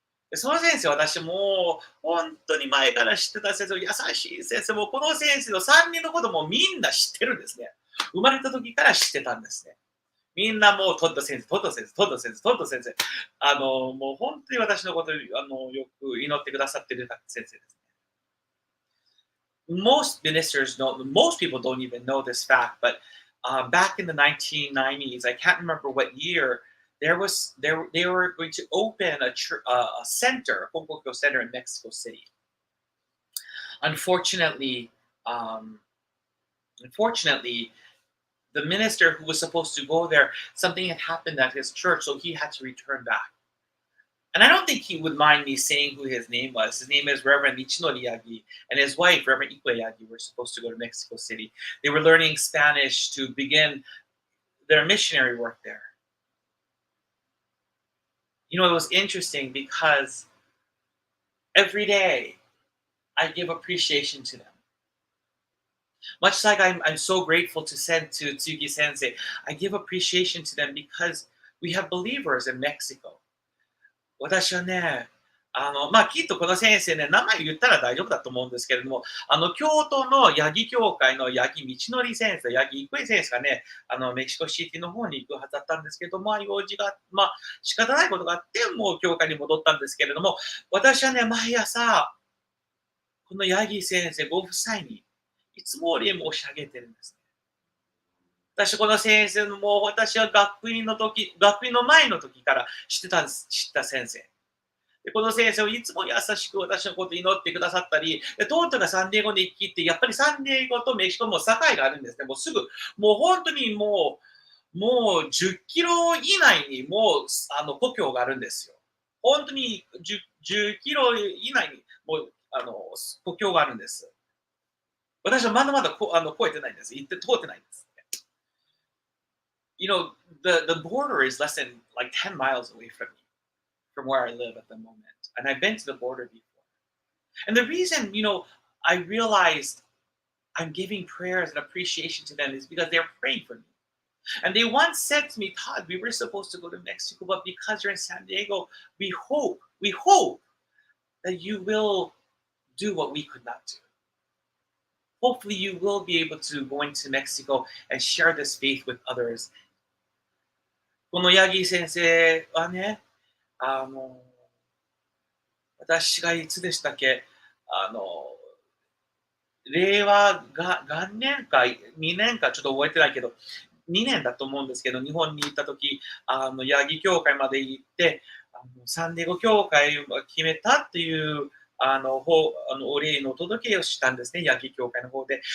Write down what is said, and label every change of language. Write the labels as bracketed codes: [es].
[ja] でその先生、私もう本当に前から知ってた先生、優しい先生、もうこの先生の3人の子供をみんな知ってるんですね。生まれた時から知ってたんですね。みんなもうトッド先生、トッド先生、トッド先生、トッド先生。もう本当に私のことをよく祈ってくださっている先生です。 [en] most people don't even know this fact, but back in the 1990s, I can't remember what year, they were going to open a center, a Konkō center in Mexico City. Unfortunately, um, unfortunately, the minister who was supposed to go there, something had happened at his church, so he had to return back. And I don't think he would mind me saying who his name was. His name is Reverend Michinori Yagi, and his wife, Reverend Ikue Yagi, were supposed to go to Mexico City. They were learning Spanish to begin their missionary work there. It was interesting because every day I give appreciation to them. Much like I'm so grateful to send to Tsuki Sensei, I give appreciation to them because we have believers in Mexico. [ja] 私はね、きっとこの先生ね、名前言ったら大丈夫だと思うんですけれども、京都のヤギ協会のヤギ道のり先生、ヤギ郁恵先生がね、メキシコシティの方に行くはずだったんですけど、用事が、仕方ないことがあって、もう教会に戻ったんですけれども、私はね、毎朝、このヤギ先生ご夫妻に、いつもお礼申し上げてるんです。私、この先生のもう、私は学院の前の時から知った先生。で、この先生をいつも優しく私のことを祈ってくださったり、で、トートがサンディエゴに行きって、やっぱりサンディエゴとメキシコも境があるんですね。もうすぐ、もう本当にもう10キロ以内にもう、故郷があるんですよ。本当に10キロ以内にもう、故郷があるんです。私はまだまだ超えてないんです。通ってないんです。 [en] You know, the border is less than like 10 miles away from me, from where I live at the moment. And I've been to the border before. And the reason, I realized I'm giving prayers and appreciation to them is because they're praying for me. And they once said to me, Todd, we were supposed to go to Mexico, but because you're in San Diego, we hope that you will do what we could not do. Hopefully, you will be able to go into Mexico and share this faith with others. [ja] このヤギ先生はね、あの、私がいつでしたっけ、あの、令和が元年か2年かちょっと覚えてないけど、2年だと思うんですけど、日本に行った時、ヤギ協会まで行って、サンディエゴ協会を決めたっていう、お礼のお届けをしたんですね、ヤギ協会の方で。